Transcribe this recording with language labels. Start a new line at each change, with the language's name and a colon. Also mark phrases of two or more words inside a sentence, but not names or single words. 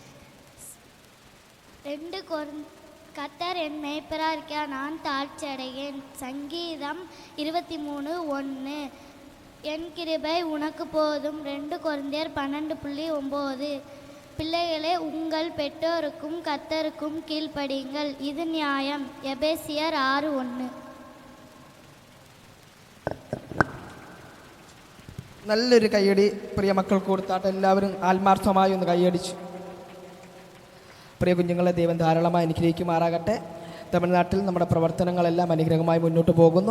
Tamil: கர்த்தர் என் மேய்ப்பராக இருக்கிறார், நான் தாழ்ச்சியடையேன். சங்கீதம் 23:1. என் கிருபை உனக்கு போதும். 2 கொரிந்தியர் 12:9. பிள்ளைகளே, உங்கள் பெற்றோருக்கும் கர்த்தருக்கும் கீழ்ப்படியுங்கள், இது நியாயம். எபேசியர் 6:1.
Malayalam: നല്ലൊരു കയ്യടി പ്രിയ മക്കൾക്ക് കൊടുത്താട്ട് എല്ലാവരും ആത്മാർത്ഥമായി ഒന്ന് കൈയടിച്ചു. പ്രിയ കുഞ്ഞുങ്ങളെ ദൈവം ധാരാളമായി അനുഗ്രഹിക്കുമാറാകട്ടെ. തമിഴ്നാട്ടിൽ നമ്മുടെ പ്രവർത്തനങ്ങളെല്ലാം അനുഗ്രഹമായി മുന്നോട്ട് പോകുന്നു.